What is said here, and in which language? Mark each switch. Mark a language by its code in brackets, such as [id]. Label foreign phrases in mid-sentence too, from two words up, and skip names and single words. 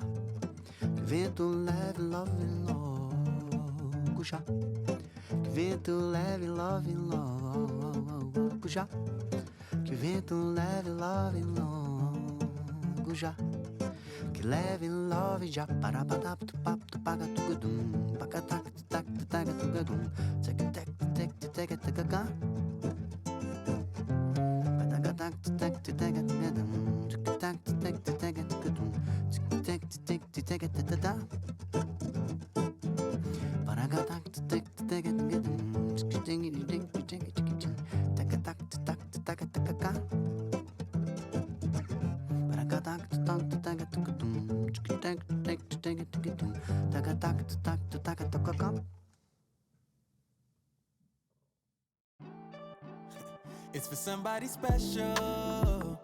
[pt] Que o vento leve logo já. Que o vento leve logo já. Que o vento leve logo já. Que leve love já. Para para tu papo tu paga tu gudum. Paga tac tu tac tu taga tu gudum. Tac tac tac tu taga tu gaga. Paga tac tu tac tu taga tu gudum. Tac tu tac tu taga tu gudum. Tac tu tac tu taga tu da. Para tac tu tac tu taga tu gudum. Tac tac tu tac tu taga tu gaga. [en] It's for somebody special.